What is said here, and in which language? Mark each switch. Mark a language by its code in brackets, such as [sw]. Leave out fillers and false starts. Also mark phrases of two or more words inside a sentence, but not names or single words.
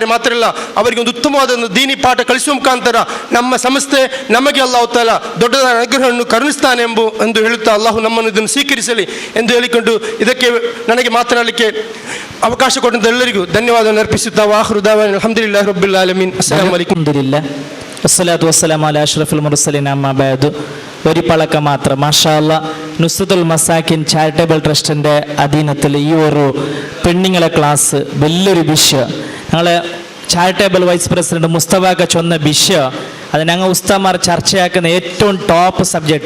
[kn] ಮಾತ್ರ ಅಲ್ಲ, ಅವರಿಗೆ ಒಂದು ಉತ್ತಮವಾದ ಒಂದು ದೀನಿ ಪಾಠ ಕಲಿಸುವ ಮುಖಾಂತರ ನಮ್ಮ ಸಂಸ್ಥೆ ನಮಗೆ [ar] الله تعالى [kn] ದೊಡ್ಡದಾದ ಅನುಗ್ರಹವನ್ನು ಕರುಣಿಸ್ತಾನೆ ಎಂದು ಹೇಳುತ್ತಾ ಅಲ್ಲಾಹು ನಮ್ಮನ್ನು ಇದನ್ನು ಸ್ವೀಕರಿಸಲಿ ಎಂದು ಹೇಳಿಕೊಂಡು ಇದಕ್ಕೆ ನನಗೆ ಮಾತನಾಡಲಿಕ್ಕೆ ಅವಕಾಶ ಕೊಟ್ಟಂತ ಎಲ್ಲರಿಗೂ ಧನ್ಯವಾದವನ್ನು ಅರ್ಪಿಸುತ್ತಾ [ar] وآخر دعوانا الحمد لله رب العالمين. السلام عليكم. الحمد لله والصلاة والسلام على أشرف المرسلين أما بعد. [ml] ഒരു പളക്ക മാത്രം [ar] ما شاء الله [ml] നുസ്രത്തുൽ മസാക്കിൻ ചാരിറ്റബിൾ ട്രസ്റ്റിൻ്റെ അധീനത്തിൽ ഈ ഒരു പെണ്ണുങ്ങളെ ക്ലാസ് വലിയൊരു വിഷയം. ഞങ്ങൾ ചാരിറ്റബിൾ വൈസ് പ്രസിഡന്റ് മുസ്തഫാക്ക ചൊന്ന വിഷയം അത് ഞങ്ങൾ ഉസ്താമാർ ചർച്ചയാക്കുന്ന ഏറ്റവും [en] top subject.